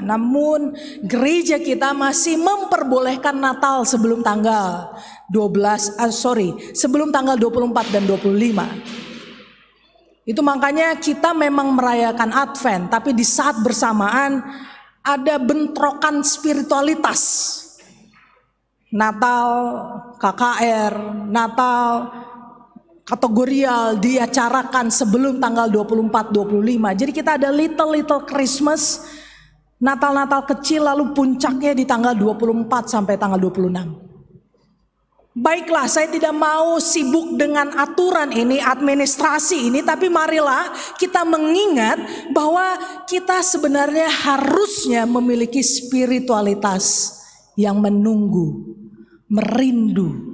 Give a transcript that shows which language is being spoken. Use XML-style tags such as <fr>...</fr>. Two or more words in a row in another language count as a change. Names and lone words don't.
<id>Namun gereja kita masih memperbolehkan Natal sebelum tanggal sebelum tanggal 24 dan 25. Itu makanya kita memang merayakan Advent, tapi di saat bersamaan ada bentrokan spiritualitas. Natal KKR, Natal kategorial diacarakan sebelum tanggal 24-25. Jadi kita ada</id> <en>little Christmas,</en> <id>Natal kecil, lalu puncaknya di tanggal 24 sampai tanggal 26. Baiklah, saya tidak mau sibuk dengan aturan ini, administrasi ini, tapi marilah kita mengingat bahwa kita sebenarnya harusnya memiliki spiritualitas yang menunggu, merindu.</id>